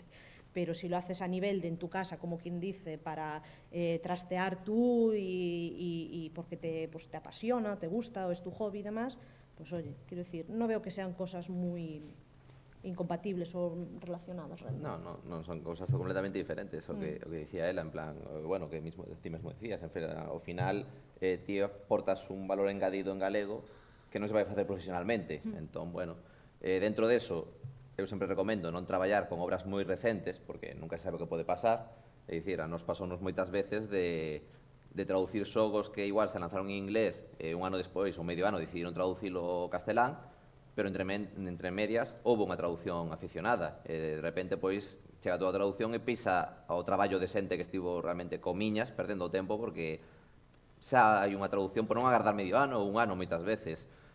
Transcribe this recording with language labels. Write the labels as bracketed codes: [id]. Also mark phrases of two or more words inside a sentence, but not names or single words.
[es] Pero si lo haces a nivel de en tu casa, como quien dice, para trastear tú y porque te apasiona, te gusta o es tu hobby y demás, pues oye, quiero decir, no veo que sean cosas muy incompatibles o relacionadas realmente. No, son cosas completamente diferentes, [gl] o que dicía ela, en plan, bueno, que ti mesmo decías, en feira, ao final ti aportas un valor engadido en galego que non se vai facer profesionalmente, entón, bueno, dentro deso, eu sempre recomendo non traballar con obras moi recentes, porque nunca se sabe o que pode pasar, é dicir, a nos pasounos moitas veces de traducir xogos que igual se lanzaron en inglés un ano despois ou medio ano decidiron traducilo ao castelán, pero entre medias houve unha traducción aficionada, de repente pois chega toda a traducción e pisa ao traballo de xente que estivo realmente comiñas, perdendo o tempo, porque xa hai unha traducción por non agardar medio ano ou un ano moitas veces.